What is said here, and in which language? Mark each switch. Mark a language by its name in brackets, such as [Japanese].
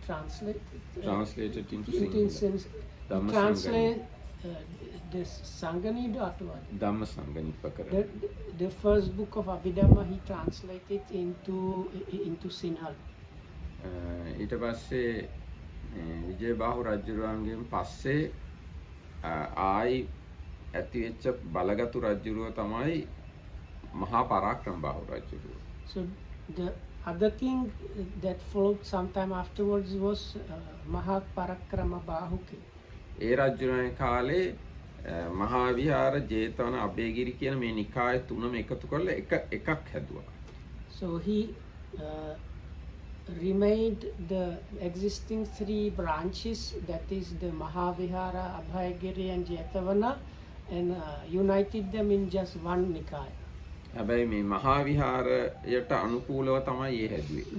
[English] translated into Sinhala. Translate this Sangani Dhatwa. [Sinhala] Dhammasangani ප්‍රකරණය. [English] The first book of Abhidhamma he translated into Sinhala. [Sinhala] ඊට පස්සේ විජයබාහු රජුරුවන්ගෙන් පස්සේ ආයි ඇතිවෙච්ච බලගතු රජුරුව තමයි මහා Parakramabahu රජුරුව. [English] So the other king that followed sometime afterwards was Maha Parakramabahu king. [Sinhala] ඒ රජුරුවන්ගේ කාලේ මහා විහාර ජේතවන අබේගිරි කියන මේ නිකාය තුනම එකතු කරලා එකක් හැදුවා. [English] So he remade the existing three branches, that is the Mahavihara, Abhayagiri and Jetavana, and united them in just one Nikaya. [Sinhala] හැබැයි මේ මහා විහාරයට අනුකූලව තමයි ඒ හැදුවේ.